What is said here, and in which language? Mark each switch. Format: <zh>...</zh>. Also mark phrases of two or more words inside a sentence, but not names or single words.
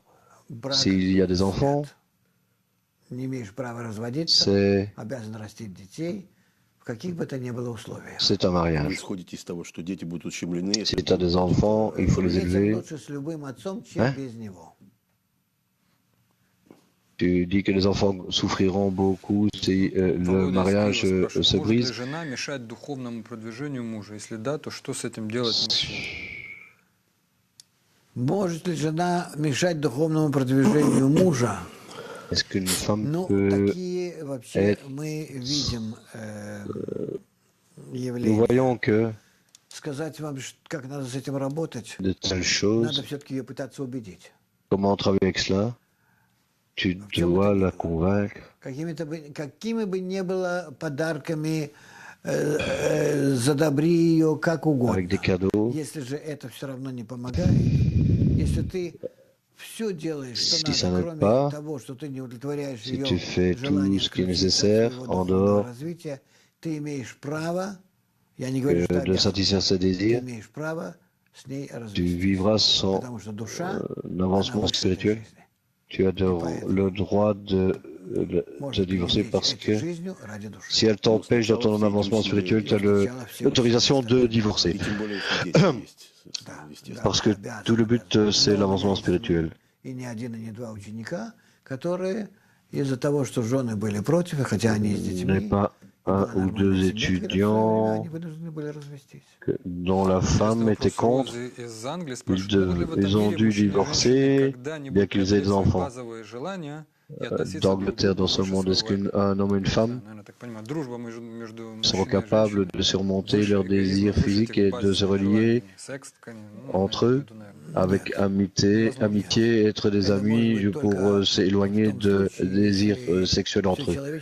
<fr>S'il y a des enfants, c'est un mariage. Si tu as des enfants, il faut les élever. Hein? Tu dis que les enfants souffriront beaucoup si le mariage se brise.</fr> <ru>Может ли жена мешать духовному продвижению мужа?</ru> <fr>Est-ce qu'une femme</fr> <ru>Ну,</ru> <fr>peut</fr> <ru>такие вообще</ru> <fr>être...</fr> <ru>мы видим</ru> <fr>Nous</fr> <ru>явления.</ru> <fr>voyons que</fr> <ru>Сказать вам, как надо с этим работать,</ru> <fr>de telles</fr> <ru>надо</ru> <fr>choses,</fr> <ru>все-таки ее пытаться убедить.</ru> <fr>comment travailler avec cela, tu dois la convaincre.</fr> <ru>Какими бы ни было подарками, задобри ее как</ru> <fr>Avec des</fr> <ru>угодно.</ru> <fr>cadeaux.</fr> <ru>Если же это все равно не помогает, если ты все делаешь, что</ru> <fr>Si ça</fr> <ru>надо,</ru> <fr>n'aide</fr> <ru>кроме</ru> <fr>pas,</fr> <ru>того, что ты не удовлетворяешь</ru> <fr>si</fr> <ru>ее</ru> <fr>tu fais</fr> <ru>желание</ru> <fr>tout ce qui est</fr> <ru>включиться в</ru> <fr>nécessaire</fr> <ru>своего</ru> <fr>en</fr> <ru>духовного</ru> <fr>dehors</fr> <ru>развития, ты имеешь право, я не говорю, что</ru> <fr>de</fr> <ru>обязан,</ru> <fr>satisfaire ses</fr> <ru>ты</ru> <fr>désirs,</fr> <ru>имеешь право с ней</ru> <fr>tu</fr> <ru>развестись.</ru> <fr>vivras sans</fr> <ru>Потому что душа,</ru> <fr>un avancement</fr> <ru>она выше этой</ru> <fr>spirituel.</fr> <ru>жизни.</ru> <fr>Tu as le droit de divorcer parce que si elle t'empêche dans ton avancement spirituel, tu as l'autorisation de divorcer. Parce que tout le but, c'est l'avancement spirituel.</fr> <ru>И ни один, и ни два ученика, которые из-за того, что жены были против, хотя они с</ru> <fr>n'est</fr> <ru>детьми,</ru> <fr>pas un ou deux étudiants</fr> <ru>они вынуждены были развестись.</ru> <fr>dont la femme était contre. Ils ont dû divorcer, bien qu'ils aient des enfants. D'Angleterre, dans ce monde, est-ce qu'un homme et une femme seront capables de surmonter leurs désirs physiques et de se relier entre eux avec amitié, être des amis pour s'éloigner de désirs sexuels entre eux?</fr>